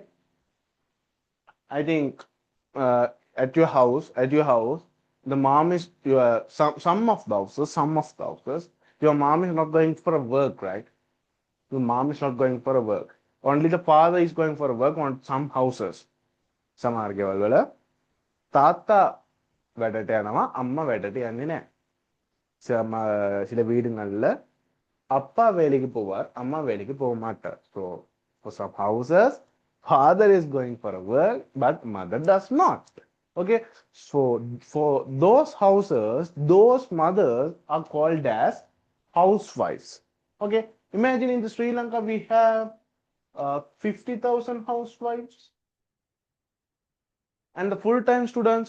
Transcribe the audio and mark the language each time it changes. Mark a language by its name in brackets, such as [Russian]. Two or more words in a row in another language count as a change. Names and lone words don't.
[English] I think at your house, the mom is your some of the houses, your mom is not going for a work, right? Your mom is not going for a work. Only the father is going for a work on some houses. [Sinhala] Some ආර්ගවල තාත්තා වැඩට යනවා අම්මා වැඩට යන්නේ නැහැ. [Tamil] சில வீடுங்கள்ல அப்பா வேலைக்கு போவார் அம்மா வேலைக்கு போக மாட்டார். [English] So for some houses father is going for a work but mother does not. Okay, so for those houses those mothers are called as housewives. Okay, imagine in the Sri Lanka we have 50,000 housewives and the full-time students.